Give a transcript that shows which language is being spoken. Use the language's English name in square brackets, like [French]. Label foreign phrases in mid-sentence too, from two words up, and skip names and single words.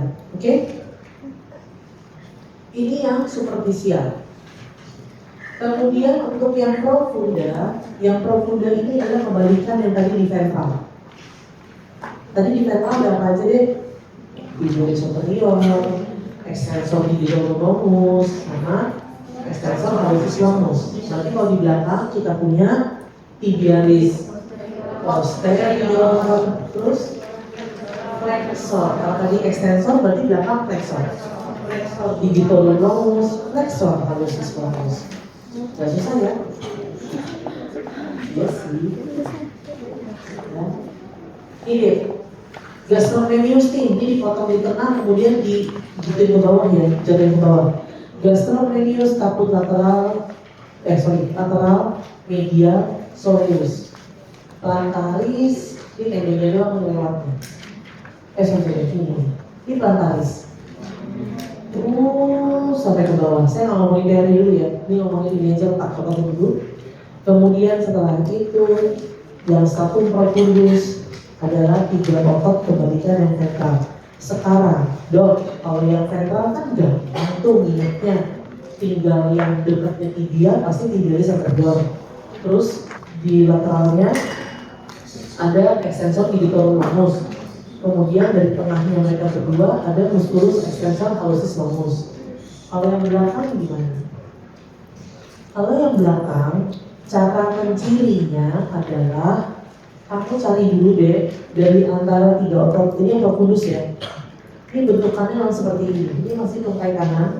[Indonesian] Oke. Ini yang superficial. Kemudian untuk yang profunda ini adalah kebalikan yang tadi di ventral. Tadi di ventral ada apa aja deh? [Latin] Tibialis superior, extensor digitonomus, sama extensor hallucis longus. [Indonesian] Nanti kalau di belakang kita punya [Latin] tibialis posterior, [Indonesian] terus flexor. Kalau tadi extensor berarti belakang flexor. [Latin] Flexor digitonomus, flexor hallucis longus. [Indonesian] Gak susah ya? Iya sih. Ya. Ini gastrocnemius nih, ini dipotong di tengah kemudian dibutuhin ke bawah ya, jatuhin ke bawah. [Latin] Gastrocnemius caput lateral, lateral, medial, soleus. [Indonesian] Plantaris, ini tendonya doang melewatnya. Ini plantaris. Terus sampai ke bawah. Saya nggak ngomongin dari dulu ya. Ini ngomongin ini aja tak potong dulu. Kemudian setelah itu yang [Latin] stratum profundus [Indonesian] adalah 3 otot kebalikan yang ventral. Sekarang, dok, kalau yang ventral kan gampang tuh ingatnya. Tinggal yang dekatnya tibia pasti [Latin] tibialis superior. [Indonesian] Terus di lateralnya ada [Latin] extensor digitonomus. [Indonesian] Kemudian dari tengahnya mereka berdua ada [Latin] musculus extensor hallucis longus. [Indonesian] Kalau yang belakang gimana? Kalau yang belakang, cara mencirinya adalah kamu cari dulu deh dari antara 3 otot ini yang profundus ya. Ini bentukannya langsung seperti ini. Ini masih tungkai kanan.